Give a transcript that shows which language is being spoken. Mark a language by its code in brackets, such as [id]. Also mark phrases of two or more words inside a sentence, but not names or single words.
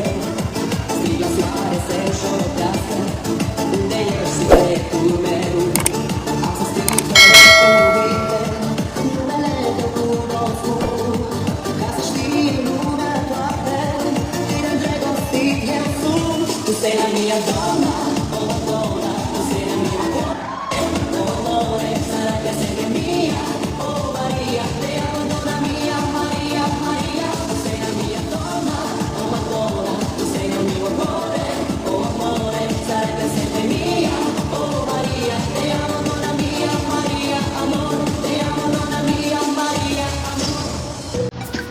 [ro] Striga soare se șoptească, unde ești secretul meu? Am să strig fără cuvinte, numele tău cunoscut. Ca să știi lumea toată, cine îndrăgostit eu sunt. [it] Tu sei la mia donna, oh donna, tu sei la mia donna. Oh amore, sarà che sei mia, oh Maria, te amo donna mia, Maria, Maria. Tu sei la mia donna, oh Madonna, tu sei il mio amore, oh amore, sarebbe sempre mia, oh Maria, te amo donna mia, Maria, amore, te amo donna mia, Maria, amore.